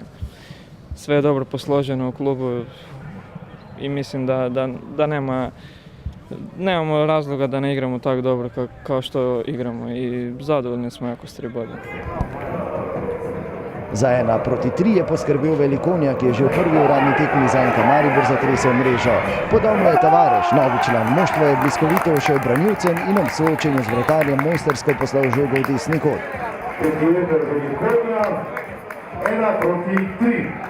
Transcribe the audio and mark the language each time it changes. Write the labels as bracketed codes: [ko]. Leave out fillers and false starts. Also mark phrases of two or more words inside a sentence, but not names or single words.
[hr] Sve je dobro posloženo u klubu i mislim da nemamo razloga da ne igramo tako dobro kao što igramo i zadovoljni smo jako s 3 bodom. [sl] Za 1-3 je poskrbel Velikonja, ki je že v prvi uradni tekmi zanka Maribor zatresel mrežo. Podobno je Tavares, novi član moštva, je bliskovito ušel branilcem in ob soočenju z vratarjem mojstrsko poslal žogo v desni kot. Velikonja, 1-3.